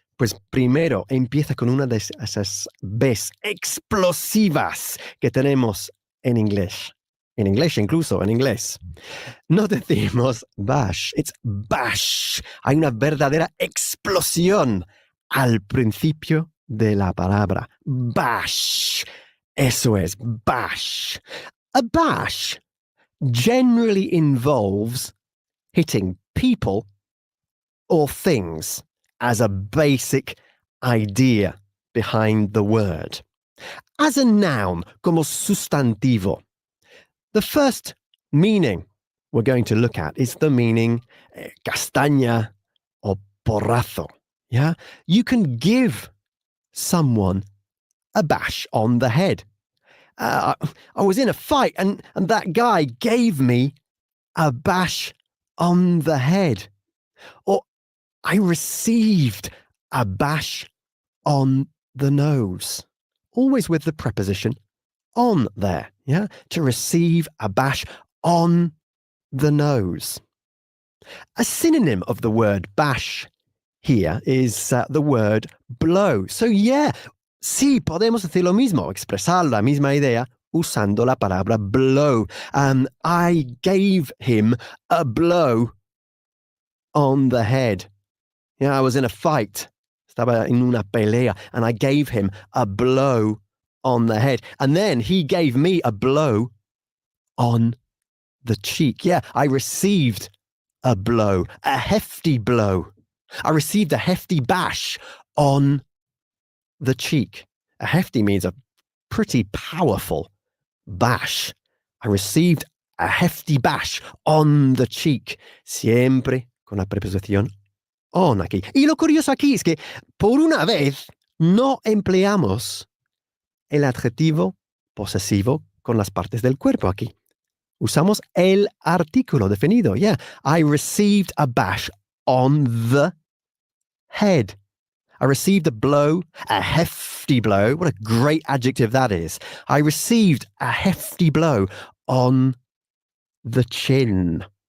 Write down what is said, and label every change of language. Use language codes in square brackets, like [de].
[es] Pues primero empieza con una de esas Bs explosivas que tenemos en inglés. En inglés, incluso en inglés. No decimos bash, [en] it's bash. [es] Hay una verdadera explosión al principio de la palabra. Bash. Eso es, bash. [en] A bash generally involves hitting people or things as a basic idea behind the word. As a noun, [es] como sustantivo, [en] the first meaning we're going to look at is the meaning castaña or porrazo. Yeah? You can give someone a bash on the head. I was in a fight and that guy gave me a bash on the head. Or I received a bash on the nose. Always with the preposition on there, yeah? To receive a bash on the nose. A synonym of the word bash here is the word blow. [es] So yeah, sí, podemos decir lo mismo, expresar la misma idea usando la palabra blow. [en] I gave him a blow on the head. Yeah, I was in a fight. [es] Estaba en una pelea, [en] and I gave him a blow on the head. And then he gave me a blow on the cheek. Yeah, I received a blow, a hefty blow. I received a hefty bash on the cheek. A hefty means a pretty powerful bash. I received a hefty bash on the cheek. [es] Siempre con la preposición on aquí. Y lo curioso aquí es que, por una vez, no empleamos el adjetivo posesivo con las partes del cuerpo aquí. Usamos el artículo definido. [en] Yeah, I received a bash on the head. I received a blow, a hefty blow. What a great adjective that is. I received a hefty blow on the chin.